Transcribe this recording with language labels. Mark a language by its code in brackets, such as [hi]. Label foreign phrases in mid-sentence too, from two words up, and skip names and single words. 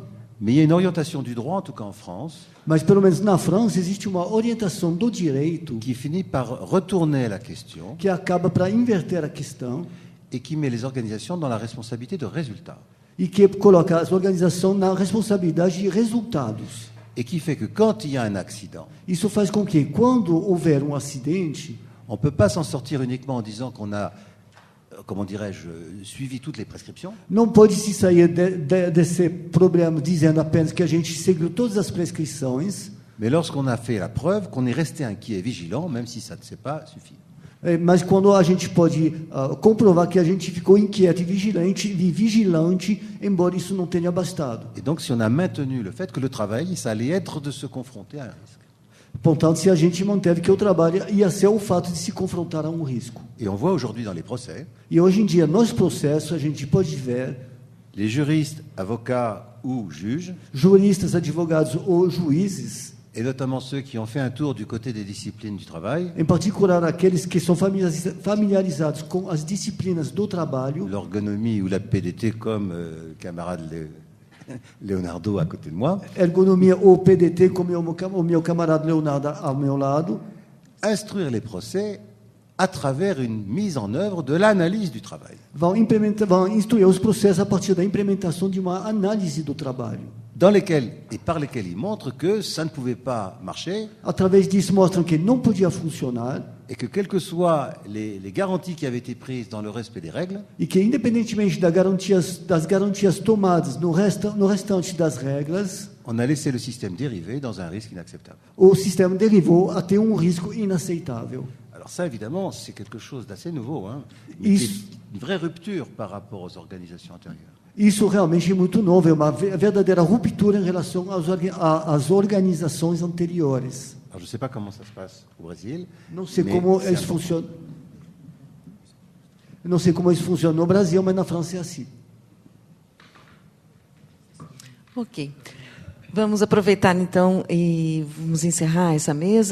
[fr] Mais il y a une orientation du droit, en tout cas en France, [pt] Mas, pelo menos na França, existe uma orientação do direito [fr] qui finit par retourner la question [pt] que acaba para inverter a questão [fr] et qui met les organisations dans la responsabilité de résultat. [pt] e que coloca as organizações na responsabilidade de resultados. [fr] Et qui fait que quand il y a un accident, [pt] Isso faz com que, quando houver um acidente, [fr] on ne peut pas s'en sortir uniquement en disant qu'on a, comment dirais-je, suivi toutes les prescriptions, [pt] não pode se sair desse problema dizendo apenas que a gente seguiu todas as prescrições, [fr] mais lorsqu'on a fait la preuve qu'on est resté inquiet et vigilant, même si ça ne s'est pas suffi. [pt] mas quando a gente pode comprovar que a gente ficou inquieto e vigilante, embora isso não tenha bastado. [fr] Et donc, si on a maintenu le fait que le travail, ça allait être de se confronter à un risque. [pt] Portanto, se a gente manteve que o trabalho ia ser o fato de se confrontar a um risco. [fr] Et on voit aujourd'hui dans les procès, [pt] E hoje em dia, nos processos, a gente pode ver [fr] les juristes, avocats ou juges, [pt] juristas, advogados ou juízes, [fr] et notamment ceux qui ont fait un tour du côté des disciplines du travail, [pt] em particular aqueles que são familiarizados com as disciplinas do trabalho, [fr] l'ergonomie ou la PDT, comme le camarade Leonardo à côté de moi, [pt] ergonomia ou PDT, como o meu camarada Leonardo ao meu lado, [fr] instruire les procès à travers une mise en œuvre de l'analyse du travail. [pt] vão instruir os processos a partir da implementação de uma análise do trabalho. [fr] Dans lesquels et par lesquels ils montrent que ça ne pouvait pas marcher [pt] Através disso, mostram que não podia funcionar [fr] et que quelles que soient les garanties qui avaient été prises dans le respect des règles, [pt] e que, independentemente das garantias tomadas no restante das regras, [fr] on a laissé le système dériver dans un risque inacceptable. [pt] o sistema derivou a ter um risco inaceitável. [fr] Alors ça, évidemment, c'est quelque chose d'assez nouveau, hein, [pt] Isso- [fr] une vraie rupture par rapport aux organisations antérieures. [pt] Isso realmente é muito novo, é uma verdadeira ruptura em relação às organizações anteriores. [fr] Alors je ne sais pas comment ça se passe au Brésil, [pt] Não sei [fr] mais [pt] como [fr] c'est [pt] isso [fr] important. [pt] funciona. Não sei como isso funciona no Brasil, mas na França é assim. Ok. Vamos aproveitar, então, e vamos encerrar essa mesa.